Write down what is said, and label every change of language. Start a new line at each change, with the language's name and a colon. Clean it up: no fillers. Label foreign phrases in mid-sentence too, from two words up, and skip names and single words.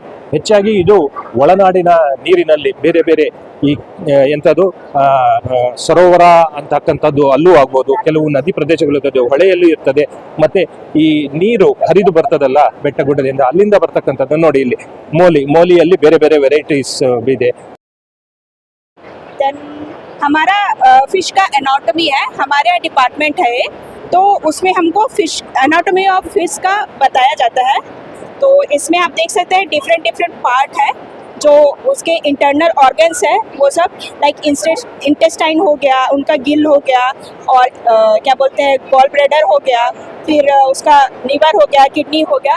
Kannada: ಹೆಚ್ಚಾಗಿ ಇದು ಒಳನಾಡಿನ ನೀರಿನಲ್ಲಿ ಬೇರೆ ಈ ಎಂಥದ್ದು ಸರೋವರ ಅಂತಕ್ಕಂಥದ್ದು ಅಲ್ಲೂ ಆಗ್ಬೋದು, ಕೆಲವು ನದಿ ಪ್ರದೇಶಗಳಿರ್ತದೆ, ಹೊಳೆಯಲ್ಲೂ ಇರ್ತದೆ. ಮತ್ತೆ ಈ ನೀರು ಹರಿದು ಬರ್ತದಲ್ಲ ಬೆಟ್ಟಗುಡ್ಡದಿಂದ, ಅಲ್ಲಿಂದ ಬರ್ತಕ್ಕಂಥದ್ದು ನೋಡಿ. ಇಲ್ಲಿ ಮೋಲಿಯಲ್ಲಿ ಬೇರೆ ವೆರೈಟೀಸ್ ಇದೆ.
Hindi: हमारा फिश का एनाटॉमी है, हमारे यहाँ डिपार्टमेंट है, तो उसमें हमको
English: fish anatomy of fish
Hindi: का बताया जाता है. तो इसमें आप देख सकते हैं
English: different part
Hindi: है जो उसके
English: internal organs
Hindi: है, वो सब
English: like intestine
Hindi: हो गया, उनका गिल हो गया, और क्या बोलते हैं
English: gall bladder
Hindi: हो गया, फिर उसका लीवर हो गया, किडनी हो गया.